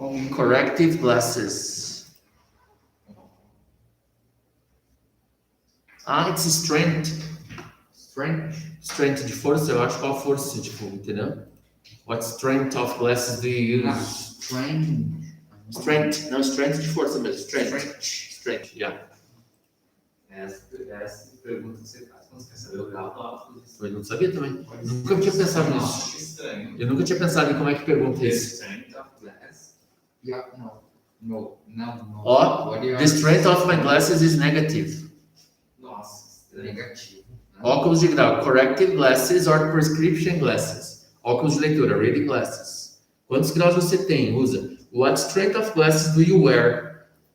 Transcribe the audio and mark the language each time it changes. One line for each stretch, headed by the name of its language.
English: Corrective glasses. It's strength.
Portuguese: Strength de força, eu acho. Qual força, tipo, entendeu?
English: What strength of glasses do you Ah, use? strange.
Portuguese: Não, strength de força mesmo.
English: Strength, yeah.
Portuguese: Essa pergunta que você faz quando você quer saber o grau do alto. Eu não sabia também. Nunca tinha pensado nisso. Nossa, que estranho. Eu nunca tinha pensado em como é que pergunta
English: The
Portuguese: isso.
English: strength of glass. Yeah, no.
Portuguese: Ó,
English: What you the strength of my glasses is negative.
Portuguese: Nossa, estranho. Negativo. Óculos de grau,
English: corrective glasses or prescription glasses.
Portuguese: Óculos de leitura,
English: reading glasses.
Portuguese: Quantos graus você tem? Usa.
English: What strength of glasses do you wear?